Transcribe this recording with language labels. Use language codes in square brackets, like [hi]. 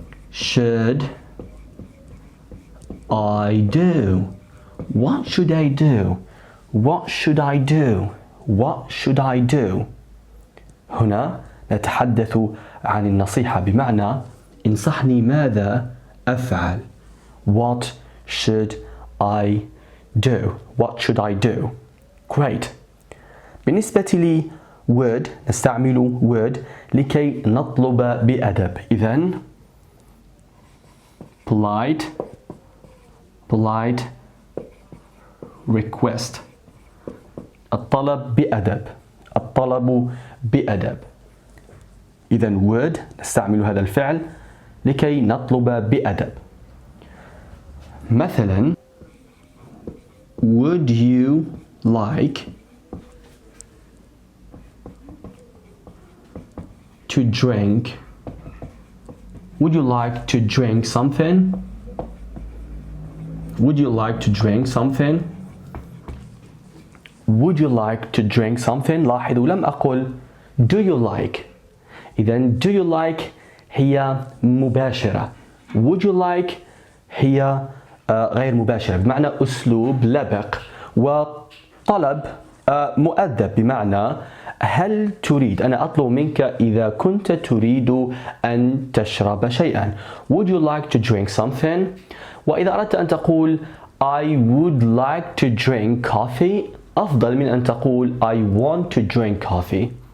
[en] should I do؟ What should I do؟ What should I do؟ What should I do؟ [ar] هنا نتحدث عن النصيحة بمعنى انصحني ماذا أفعل. [en] What should I do؟ What should I do؟ Great. [ar] بالنسبة لي would نستعمل would لكي نطلب بأدب. إذن polite request، الطلب بأدب، الطلب بأدب. إذن would نستعمل هذا الفعل لكي نطلب بأدب. [en] مثلا would you like to drink؟ Would you like to drink something؟ Would you like to drink something؟ Would you like to drink something؟ [ar] لاحظوا لم أقل [en] do you like. [ar] إذن do you like هي مباشرة، would you like هي غير مباشرة بمعنى أسلوب لبق، وطلب مؤدب بمعنى هل تريد، أنا أطلب منك إذا كنت تريد أن تشرب شيئا. [en] Would you like to drink something؟ [ar] وإذا أردت أن تقول [en] I would like to drink coffee [ar] أفضل من أن تقول [en] I want to drink coffee.